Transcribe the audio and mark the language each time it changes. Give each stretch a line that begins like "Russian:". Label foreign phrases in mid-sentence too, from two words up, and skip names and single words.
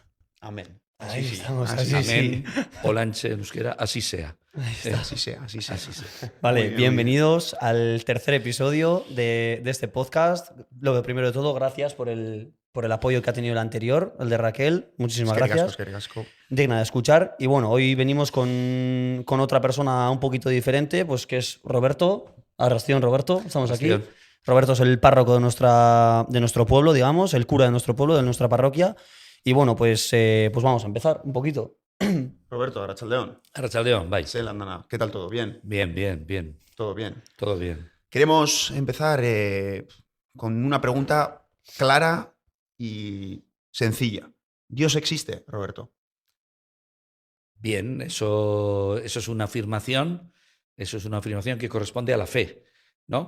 Spanish: Amén. Ahí Así sí. estamos, Así así sí. Amén. Olanche en euskera, así sea. Así sea, así sea. Así sea. Vale, Muy bien, bienvenidos al tercer episodio de este podcast. Lo primero de todo, gracias por el apoyo que ha tenido el anterior, el de Raquel. Muchísimas gracias.
Basque: Eskerrik asko.
Spanish: Digna de escuchar. Y bueno, hoy venimos con otra persona un poquito diferente, pues que es Roberto. Arrastión, Roberto, estamos Arrastión. aquí. Roberto es el párroco de nuestro pueblo, digamos, el cura de nuestro pueblo, de nuestra parroquia. Y bueno, pues vamos a empezar un poquito. Roberto, Arratsaldeon. Arratsaldeon, vais.
Basque: Zelan dana.
Spanish: ¿Qué tal todo? ¿Bien? Bien. Todo bien. Todo bien. Queremos empezar con una pregunta clara y sencilla. ¿Dios existe, Roberto? Bien, eso es una afirmación, que corresponde a la fe, ¿no?